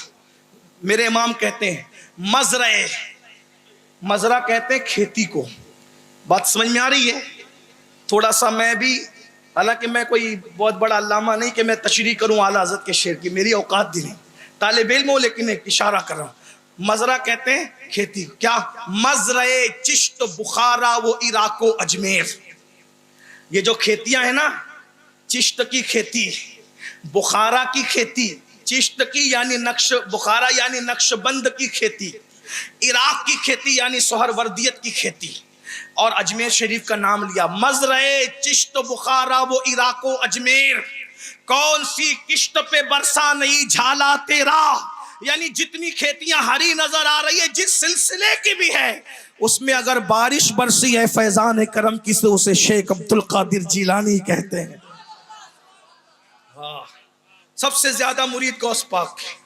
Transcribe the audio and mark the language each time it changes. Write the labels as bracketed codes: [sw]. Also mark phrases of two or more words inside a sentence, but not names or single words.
[ur] میرے امام کہتے ہیں مزرعہ کہتے ہیں کھیتی کو. بات سمجھ میں آ رہی ہے؟ تھوڑا سا میں بھی، حالانکہ میں کوئی بہت بڑا علامہ نہیں کہ میں تشریح کروں اعلیٰ حضرت کے شعر کی، میری اوقات بھی نہیں، طالب علم ہوں لیکن ایک اشارہ کر رہا ہوں. مزرعہ کہتے ہیں کھیتی. کیا؟ مزرعے چشت بخارا و عراق و اجمیر. یہ جو کھیتیاں ہیں نا، چشت کی کھیتی، بخارا کی کھیتی، چشت کی یعنی نقش، بخارا یعنی نقش بند کی کھیتی، عراق کی کھیتی یعنی سہروردیت کی کھیتی، اور اجمیر شریف کا نام لیا. مزرعے چشت بخارا و عراق و اجمیر، کون سی کشت پہ برسا نہیں جھالا تیرا. یعنی جتنی کھیتیاں ہری نظر آ رہی ہے جس سلسلے کی بھی ہے، اس میں اگر بارش برسی ہے فیضان کرم کی سے اسے شیخ عبد القادر جیلانی کہتے ہیں. سب سے زیادہ مرید غوث پاک.